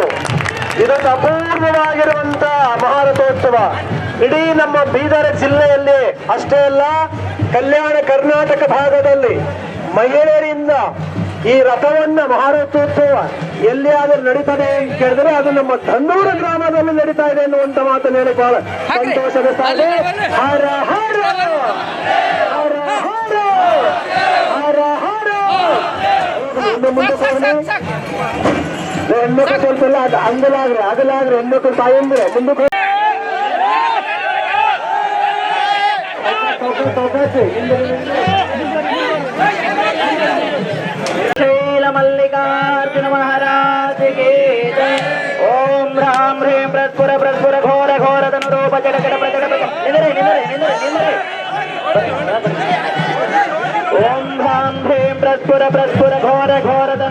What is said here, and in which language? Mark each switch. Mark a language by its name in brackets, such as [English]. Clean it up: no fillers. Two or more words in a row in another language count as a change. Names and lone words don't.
[Kannada] ಇದೊಂದು ಅಪೂರ್ವವಾಗಿರುವಂತ ಮಹಾರಥೋತ್ಸವ ಇಡೀ ನಮ್ಮ ಬೀದರ್ ಜಿಲ್ಲೆಯಲ್ಲಿ ಅಷ್ಟೇ ಅಲ್ಲ, ಕಲ್ಯಾಣ ಕರ್ನಾಟಕ ಭಾಗದಲ್ಲಿ ಮಹಿಳೆಯರಿಂದ ಈ ರಥವನ್ನ ಮಹಾರಥೋತ್ಸವ ಎಲ್ಲಿಯಾದರೂ ನಡೀತದೆ ಅಂತ ಕೇಳಿದ್ರೆ ಅದು ನಮ್ಮ ಧನ್ನೂರು ಗ್ರಾಮದಲ್ಲಿ ನಡೀತಾ ಇದೆ ಎನ್ನುವಂತ ಮಾತನ್ನು ಹೇಳಿ ಬಹಳ ಸಂತೋಷದ ಇದೆ. ಹರ ಹರ ಹರ ಹರ ಹರ ಹರ ಮುಂದೆ ಹೆಣ್ಮಕ್ಳು ಸ್ವಲ್ಪ ಎಲ್ಲ ಅಗಲಾಗ್ರೆ ಹೆಣ್ಮಕ್ಳು ತಾಯಂದ್ರೆ ಮುಂದಕ್ಕೆ [Hindi] मल्लिकार्जुन महाराज के जय। [Sanskrit] ओम राम ह्रीं प्रस्फुर प्रस्फुर घोर घोर धनुरूप जगत प्रकट निंद्रे ओम राम ह्रीं प्रस्फुर प्रस्फुर घोर घोर